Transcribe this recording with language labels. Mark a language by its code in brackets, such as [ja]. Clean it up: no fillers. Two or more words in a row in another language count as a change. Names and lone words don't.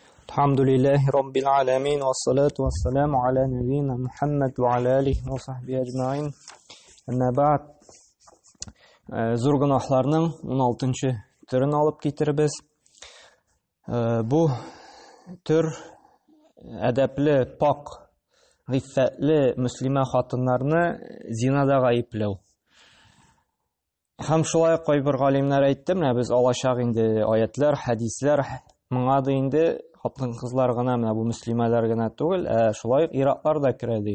[ar] الحمد لله رب العالمين والصلاة والسلام على نبينا محمد وعلى آله وصحبه أجمعين. أما بعد, [tt] зур гынаһларның 16-нчы түрен алып китербез. Бу төр әдәпле, пак, гыйффәтле мөслимә хатыннарны зинада гаепләү. Һәм шулай кайбер галимнәр әйтте, менә без алачак инде аятлар, хәдисләр, моңа да инде хатын-кызлар гына, менә бу мөслимәләр генә түгел, шулай ираклар да керә ди.